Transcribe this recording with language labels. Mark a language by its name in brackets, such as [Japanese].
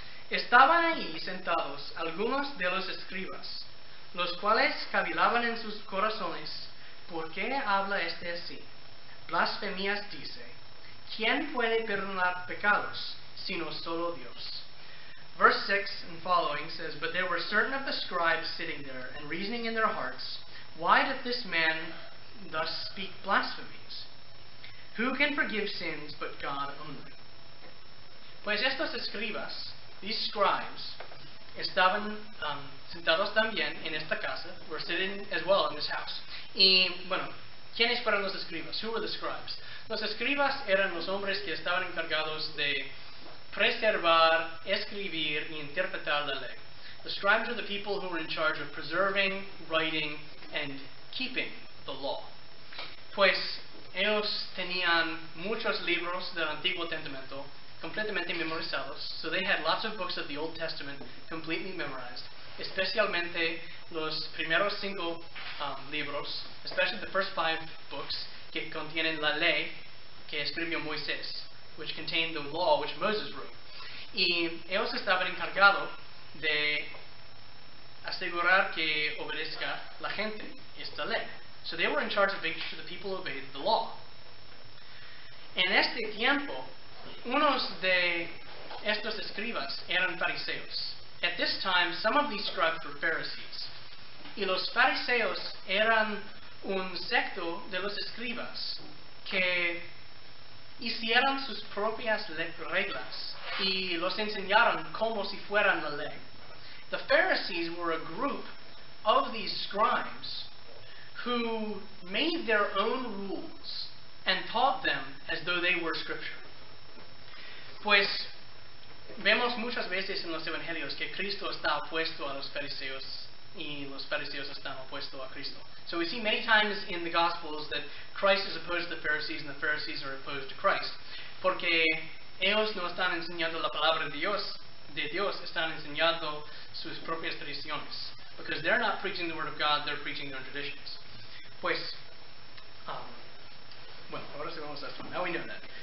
[Spanish] Estaban ahí sentados algunos de los escribas, los cuales cavilaban en sus corazones, ¿por qué habla este así? Blasfemias dice, ¿quién puede perdonar pecados, sino solo Dios? [English] Verse 6 and following says, But there were certain of the scribes sitting there, and reasoning in their hearts, Why doth this man thus speak blasphemies? Who can forgive sins but God only? [Spanish] Pues estos escribas, [English] these scribes, [Spanish] estaban sentados también en esta casa, [English] were sitting as well in this house. [Spanish] Y bueno, ¿quiénes fueron los escribas? [English] Who were the scribes? [Spanish] Los escribas eran los hombres que estaban encargados de preservar, escribir y interpretar la ley. [English] The scribes are the people who were in charge of preserving, writing, and keeping the law. [Spanish] Pues ellos tenían muchos libros del Antiguo Testamento completamente memorizados, [English] so they had lots of books of the Old Testament completely memorized, [Spanish] especialmente los primeros 5 libros, [English] especially the first 5 books [Spanish] que contienen la ley que escribió Moisés, [English] which contained the law which Moses wrote. [Spanish] Y ellos estaban encargados de asegurar que obedezca la gente esta ley. [English] So they were in charge of making sure the people obeyed the law. [Spanish] En este tiempo, unos de estos escribas eran fariseos. [English] At this time, some of these scribes were Pharisees. [Spanish] Y los fariseos eran un secto de los escribas que hicieran sus propias reglas y los enseñaran como si fueran la ley. [English] The Pharisees were a group of these scribes who made their own rules and taught them as though they were scripture. [Spanish] Pues vemos muchas veces en los evangelios que Cristo está opuesto a los fariseos y los fariseos están opuestos a Cristo. [English] So we see many times in the Gospels that Christ is opposed to the Pharisees and the Pharisees are opposed to Christ. [Spanish] Porque ellos no están enseñando la palabra de Dios, están enseñando sus propias tradiciones. [English] Because they're not preaching the Word of God, they're preaching their own traditions. [Spanish] Pues, bueno, ahora sabemos esto. [English] Now we know that.